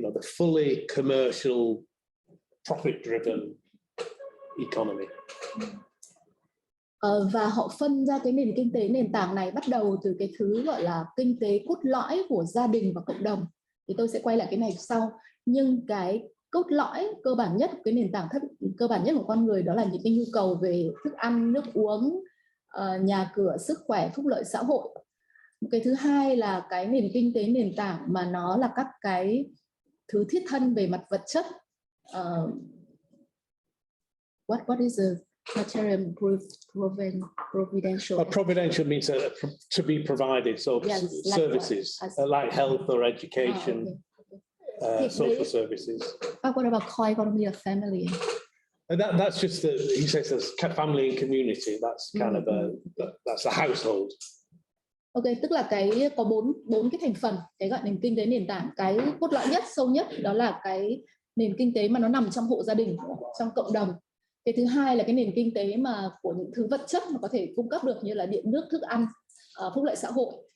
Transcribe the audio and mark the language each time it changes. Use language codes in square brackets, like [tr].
[en] The fully commercial, profit-driven economy. [vi] Và họ phân ra cái nền kinh tế nền tảng này bắt đầu từ cái thứ gọi là kinh tế cốt lõi của gia đình và cộng đồng. Thì tôi sẽ quay lại cái này sau. Nhưng cái cốt lõi cơ bản nhất, cái nền tảng cơ bản nhất của con người đó là những cái nhu cầu về thức ăn, nước uống, nhà cửa, sức khỏe, phúc lợi xã hội. Cái thứ hai là cái nền kinh tế nền tảng mà nó là các cái thứ thiết thân về mặt vật chất. [en] What is the material providential? Providential means to be provided, so yes, services like health or education. Social services. What about core economy of family? That's just he says there's family and community. That's kind of that's a household. [vi] Ok, tức là có bốn cái thành phần cái gọi nền kinh tế nền tảng. Cái cốt lõi nhất, sâu nhất đó là cái nền kinh tế mà nó nằm trong hộ gia đình, trong cộng đồng. Cái thứ hai là cái nền kinh tế mà của những thứ vật chất mà có thể cung cấp được như là điện nước, thức ăn, phúc lợi xã hội.